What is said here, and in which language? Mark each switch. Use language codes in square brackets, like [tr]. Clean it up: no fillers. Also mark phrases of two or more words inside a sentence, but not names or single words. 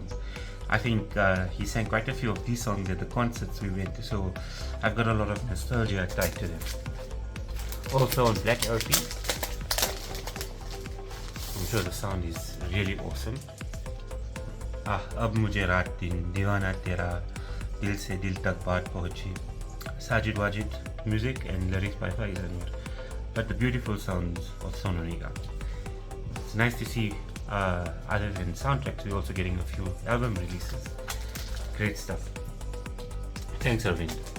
[en] I think he sang quite a few of these songs at the concerts we went to, so I've got a lot of nostalgia tied to them. Also on black LP, I'm sure the sound is really awesome. Ab Mujhe Raat Din, Deewana Tera, Dil Se Dil Tak Baat Pahunchi, Sajid Wajid music and lyrics by Faiz Anwar. But the beautiful sounds of Sonu Nigam. It's nice to see, other than soundtracks, we're also getting a few album releases. Great stuff. Thanks, Arvind.